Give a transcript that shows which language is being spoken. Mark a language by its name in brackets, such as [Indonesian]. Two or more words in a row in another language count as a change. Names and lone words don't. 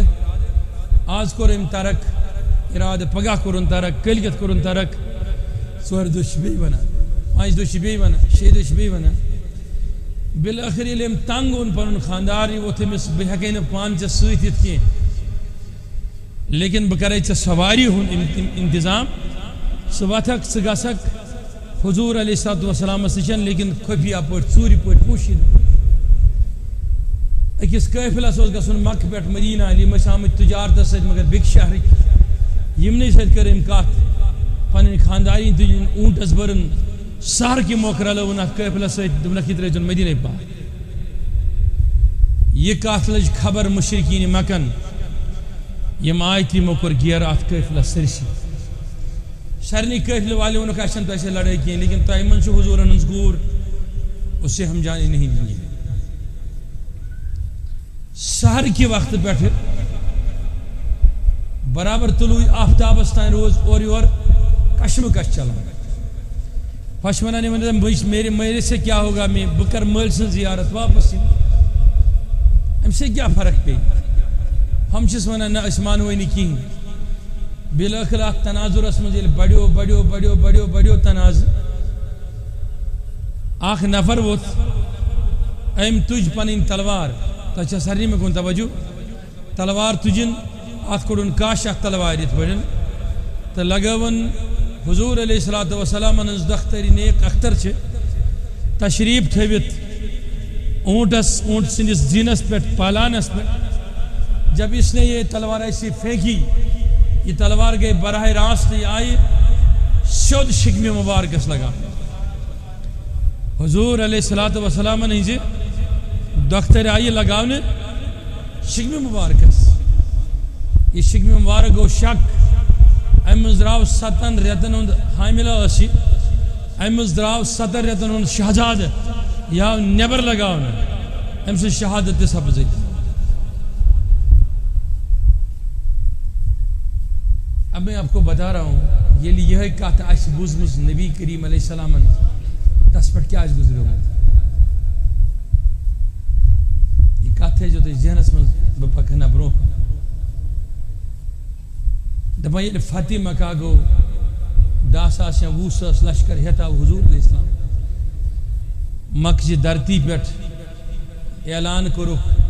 [Kashmiri] آز کوٚر أمۍ ترک اِرادٕ, پگاہ کوٚرُن ترک, کٲلۍکٮ۪تھ کوٚرُن ترک, 4 دۄہ چھِ بیٚیہِ وَنان, 5 دۄہ چھِ بیٚیہِ وَنان, 6 دۄہ چھِ بیٚیہِ وَنان. بالآخر ییٚلہِ أمۍ تنٛگ اوٚن پنُن خاندار یہِ ووٚتھ أمِس بہٕ ہٮ۪کَے نہٕ پانہٕ ژےٚ سۭتۍ یِتھ کینٛہہ لیکن بہٕ کَرے ژےٚ سوارِ ہُنٛد اِنتظام سہ وتھک ثہ گژھک حضور [Arabic] علیہ الصلوۃ والسلام [Kashmiri] نشن لیکن خفیہ پٲٹھۍ ژوٗرِ پٲٹھۍ پوٗشِتھ أکِس قٲفلس اوس گژھُن مکہ پٮ۪ٹھ مدینہ یِم ٲسۍ آمٕتۍ تجارتس سۭتۍ مگر بیٚکہِ شہرٕکۍ یِمنٕے سۭتۍ کٔر أمۍ کتھ پنٕنۍ خاندارِنۍ تُجِن اوٗنٹس بٔرٕن سہر کہِ موقعہٕ رلٲوُن اتھ قٲفلس سۭتۍ دوٚپنکھ یہِ ترٲوزیٚن مدیٖنَے پتھ یہ کتھ لٔج خبر مشرکین مکن یم آیہِ تِمو کوٚر گیرٕ اتھ قٲفلس سٲرسٕے سارنٕے قٲفلہٕ والیو ووٚنُکھ اَسہِ چھَنہٕ تۄہہِ سۭتۍ لڑٲے کینٛہہ لیکن تۄہہِ منٛز چھُ حضوٗرن ہٕنٛز کوٗر [Urdu] اسے ہم جانے نہیں دیں گے [Kashmiri] سحر کے وقت پٮ۪ٹھٕ برابر طلوع آفتابس تام روز اور یور کشمکش چلان پش ونان [Urdu] میرے میرے سے کیا ہوگا میں [Kashmiri] بہٕ کرٕ مٲلۍ سٕنٛز زیارت واپس امہِ سۭتۍ کیٛاہ فرق پیٚیہِ ہم چھِس ونان نہ أسۍ مانوٕے نہٕ کِہیٖنۍ بالٲخٕر اتھ تناظرس منٛز ییٚلہِ بڑیو تناظر اکھ نفر ووت أمۍ تُج پنٕنۍ تلوار تۄہہِ چھا سارنٕے مےٚ کُن توجہ تلوار تُجِن اتھ کوٚڑُن کاش اتھ تلوارِ یِتھ پٲٹھۍ تہٕ لگٲوٕن حضوٗر [Arabic] علیہ الصلوۃ والسلامن [Kashmiri] ہٕنٛز دختر نیک اختر چھِ تشریٖف تھٲوِتھ اونٹ سٕنٛدِس زیٖنس پٮ۪ٹھ پالانس پٮ۪ٹھ [Urdu] جب اس نے یہ تلوار ایسی پھینکی یہ تلوار گئی براہ راست یہ آئی سیود [Kashmiri] شکم مبارکس لگا حضور [Arabic] علیہ الصلوۃ والسلام [Kashmiri] ہٕنٛزِ دختر آئی لگاونے شکم مبارکس یہ شکم مبارک گو شک امہِ درٛاو 7 رٮ۪تن ہُنٛد حاملہ ٲس یہِ امہِ درٛاو 7 رٮ۪تن ہُنٛد شہزادٕ یہِ آو نٮ۪بر لگاونہٕ أمۍ سٕنٛز شہادت تہِ سپٕز أتی [Urdu] اب میں آپ کو بتا رہا ہوں [Kashmiri] ییٚلہِ یِہے کتھ آسہِ بوٗزمٕژ نبی کریم علیہ السلامن تس پٮ۪ٹھ کیٛاہ آسہِ گُزریومُت یہ کتھ تھٲیزیو تُہۍ ذہنس منٛز بہٕ پکہٕ ہنا برٛونٛہہ دپان ییٚلہِ فتح مکہ گوٚو 10,000 یا 20,000 لشکر ہٮ۪تھ آو حضوٗر [Arabic] علیہ السلام [Kashmiri] مکہ چہِ دھرتی پٮ۪ٹھ اعلان کوٚرُکھ